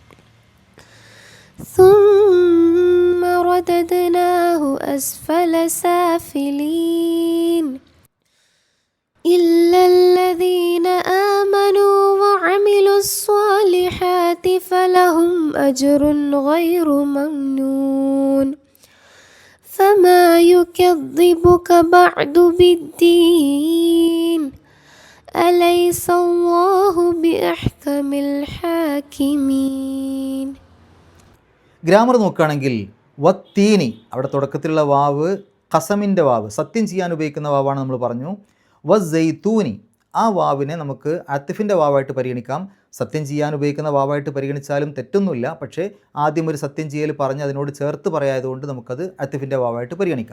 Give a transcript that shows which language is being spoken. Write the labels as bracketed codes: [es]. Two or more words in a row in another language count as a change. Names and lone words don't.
[ar] ثم رددناه أسفل سافلين إلا الذين آمنوا وعملوا الصالحات فلهم أجر غير ممنون فما يكذبك بعد بالدين أليس الله بأحكم الحاكمين. [ml] ഗ്രാമർ നോക്കുകയാണെങ്കിൽ വത്തീനി, അവിടെ തുടക്കത്തിലുള്ള വാവ് ഖസമിൻ്റെ വാവ്, സത്യം ചെയ്യാൻ ഉപയോഗിക്കുന്ന വാവാണ് നമ്മൾ പറഞ്ഞു. വസ്സൈത്തൂനി, ആ വാവിനെ നമുക്ക് അത്തിഫിൻ്റെ വാവായിട്ട് പരിഗണിക്കാം. സത്യം ചെയ്യാൻ ഉപയോഗിക്കുന്ന വാവായിട്ട് പരിഗണിച്ചാലും തെറ്റൊന്നുമില്ല. പക്ഷേ ആദ്യം ഒരു സത്യം ചെയ്യൽ പറഞ്ഞ് അതിനോട് ചേർത്ത് പറയായതുകൊണ്ട് നമുക്കത് അത്തിഫിൻ്റെ വാവായിട്ട് പരിഗണിക്കാം.